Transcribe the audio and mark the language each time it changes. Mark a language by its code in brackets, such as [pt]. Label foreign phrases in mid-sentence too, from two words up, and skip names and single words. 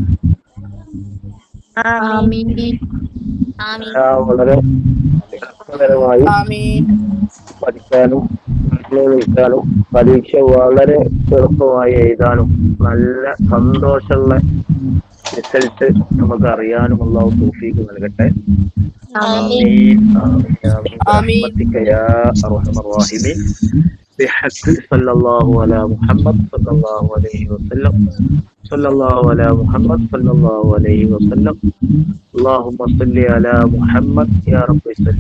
[ml] വളരെ രസകരമായി പഠിക്കാനും വിളിക്കാനും പരീക്ഷ വളരെ എളുപ്പമായി എഴുതാനും നല്ല സന്തോഷമുള്ള റിസൾട്ട് നമുക്ക് അറിയാനും അള്ളാഹു തൗഫീഖ് നൽകട്ടെ. [ar] ആമീൻ برحمتك يا أرحم الراحمين بحق صلى الله على محمد صلى الله عليه وسلم صلى الله على محمد صلى الله عليه وسلم اللهم صل على محمد يا رب صل.